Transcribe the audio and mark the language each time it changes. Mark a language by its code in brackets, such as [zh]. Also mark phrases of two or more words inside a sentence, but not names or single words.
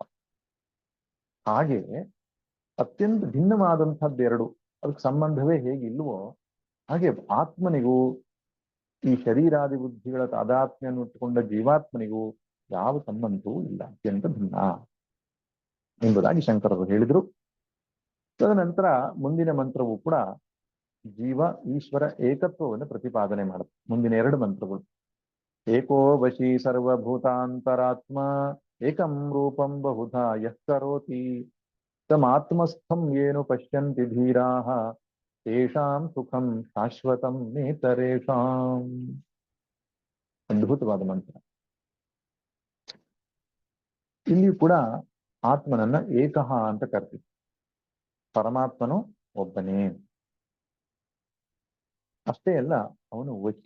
[kn] ಹಾಗೆ ಅತ್ಯಂತ ಭಿನ್ನವಾದಂಥದ್ದೆರಡು, ಅದಕ್ಕೆ ಸಂಬಂಧವೇ ಹೇಗಿಲ್ವೋ ಹಾಗೆ ಆತ್ಮನಿಗೂ ಈ ಶರೀರಾದಿ ಬುದ್ಧಿಗಳ ತಾದಾತ್ಮ್ಯನ್ನು ಇಟ್ಟುಕೊಂಡ ಜೀವಾತ್ಮನಿಗೂ ಯಾವ ಸಂಬಂಧವೂ ಇಲ್ಲ, ಅತ್ಯಂತ ಭಿನ್ನ ಎಂಬುದಾಗಿ ಶಂಕರರು ಹೇಳಿದರು. ತದನಂತರ ಮುಂದಿನ ಮಂತ್ರವು ಕೂಡ ಜೀವ ಈಶ್ವರ ಏಕತ್ವವನ್ನು ಪ್ರತಿಪಾದನೆ ಮಾಡುತ್ತೆ. ಮುಂದಿನ ಎರಡು ಮಂತ್ರಗಳು [sa] ಏಕೋ ವಶಿ ಸರ್ವಭೂತಾಂತರಾತ್ಮ ಏಕಂ ರೂಪಂ ಬಹುಧಾ ಯಃ ಕರೋತಿ ತಮಾತ್ಮಸ್ಥಂ ಏನು ಪಶ್ಯಂತಿ ಧೀರಾಃ ತೇಷಾಂ ಸುಖಂ ಶಾಶ್ವತಂ ನೇತರೇಷಾಂ. [kn] ಅದ್ಭುತವಾದ ಮಂತ್ರ. ಇಲ್ಲಿಯೂ ಕೂಡ ಆತ್ಮನನ್ನ ಏಕಃ ಅಂತ ಕರ್ತೀವಿ. ಪರಮಾತ್ಮನು ಒಬ್ಬನೇ. ಅಷ್ಟೇ ಅಲ್ಲ, ಅವನು ವಶಿ.